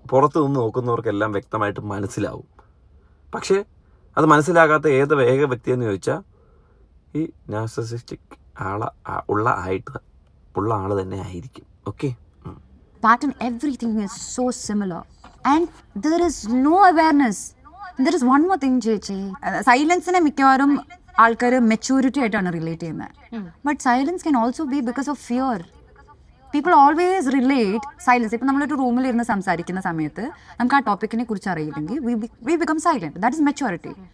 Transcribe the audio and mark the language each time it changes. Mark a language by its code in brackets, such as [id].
[ml] പുറത്ത് നിന്ന് നോക്കുന്നവർക്കെല്ലാം വ്യക്തമായിട്ട് മനസ്സിലാവും. പക്ഷേ അത് മനസ്സിലാകാത്ത ഏക വ്യക്തിയെന്ന് ചോദിച്ചാൽ ഈ നാർസിസിസ്റ്റിക് ഉള്ള ആൾ തന്നെ ആയിരിക്കും. [en] Okay, pattern, everything is so similar and there is no awareness. There is one more thing, [ml] ചേച്ചി, സൈലൻസിനെ മിക്കവാറും ആൾക്കാർ മെച്യൂരിറ്റി ആയിട്ടാണ് റിലേറ്റ് ചെയ്യുന്നത്. [en] But silence can also be because of fear. People always relate silence. [ml] ഇപ്പം നമ്മളൊരു റൂമിൽ ഇരുന്ന് സംസാരിക്കുന്ന സമയത്ത് നമുക്ക് ആ ടോപ്പിക്കിനെ കുറിച്ച് അറിയില്ലെങ്കിൽ [en] We become silent. That is maturity.